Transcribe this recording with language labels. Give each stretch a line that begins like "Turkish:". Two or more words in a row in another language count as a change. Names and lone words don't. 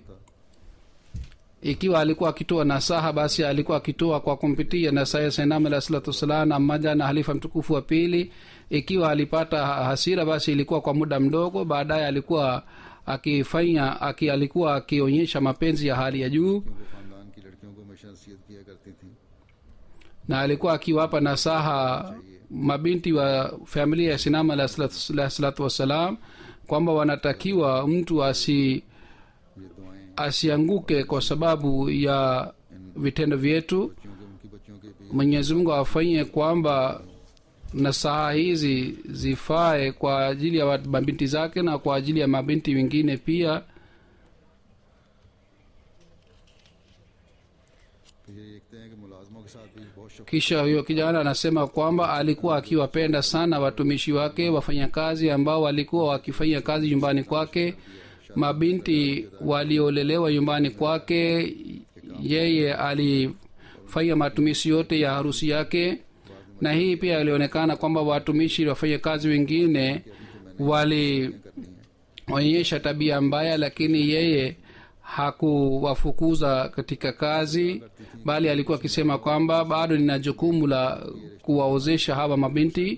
Swahili: Ikiwa alikuwa akitoa nasaha, basi alikuwa akitoa kwa kumpitia nasaha ya Sayyidina
Arabic: عليه الصلاة والسلام
Swahili: na mmoja na halifa mtukufu wa pili. Ikiwa alipata hasira, basi ilikuwa kwa muda mdogo, baadaye alikuwa alikuwa akionyesha mapenzi ya hali ya juu,
Urdu: وہ خاندان کی لڑکیوں کو ہمیشہ نصیحت کیا کرتی تھی.
Swahili: na alikuwa akiwapa nasaha mabinti wa familia ya Sayyidina
Arabic: عليه الصلاة والسلام
Swahili: kwamba wanatakiwa mtu
Urdu: یہ دعائیں
Swahili: asianguke kwa sababu ya vitendo vyetu.
Urdu: کیونکہ ان کی بچیوں کے بھی
Swahili: Mwenyezi Mungu afanye kwamba nasaha hizi zifae kwa ajili ya mabinti zake na kwa ajili ya mabinti wengine pia.
Urdu: یہ دیکھتے ہیں کہ ملازموں کے ساتھ بھی بہت شوق
Swahili: kisha huyo kijana anasema kwamba alikuwa akiwapenda sana watumishi wake wafanyakazi ambao walikuwa wakifanya kazi nyumbani kwake, mabinti waliolelewa nyumbani kwake. Yeye alifanya matumishi yote ya harusi yake, na hii pia ilionekana kwamba watumishi wafanya kazi wengine walionyesha tabia mbaya, lakini yeye hakuwafukuza katika kazi, bali alikuwa akisema kwamba bado nina jukumu la kuwaozesha hawa mabinti.